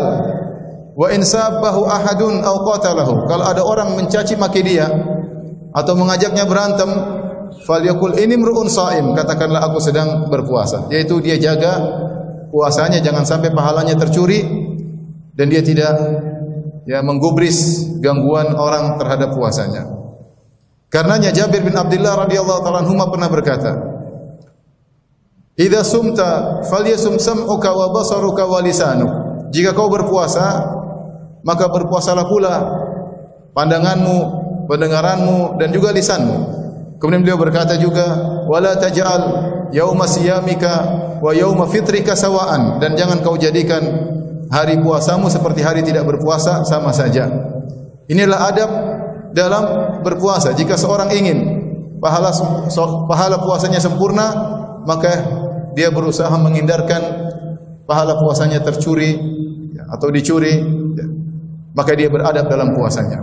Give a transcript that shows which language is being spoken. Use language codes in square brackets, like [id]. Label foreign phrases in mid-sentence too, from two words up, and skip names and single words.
[ar] وإن سابه أحد أو قاتله, [id] kalau ada orang mencaci maki dia atau mengajaknya berantem, [ar] falyaqul inni mru'un shaim, [id] katakanlah aku sedang berpuasa, yaitu dia jaga puasanya jangan sampai pahalanya tercuri dan dia tidak menggubris gangguan orang terhadap puasanya. Karenanya Jabir bin Abdullah [ar] radhiyallahu ta'ala anhu [id] pernah berkata, [ar] "Idza sumta falyasum sam'uka wa basaruka wa lisanuk." [id] Jika kau berpuasa, maka berpuasalah pula pandanganmu, pendengaranmu dan juga lisanmu. Kemudian beliau berkata juga, [ar] "ولا تجعل يوم صيامك ويوم فطرك سواء." [id] Dan jangan kau jadikan hari puasamu seperti hari tidak berpuasa, sama saja. Inilah adab dalam berpuasa. Jika seorang ingin pahala puasanya sempurna, maka dia berusaha menghindarkan pahala puasanya tercuri atau dicuri, maka dia beradab dalam puasanya.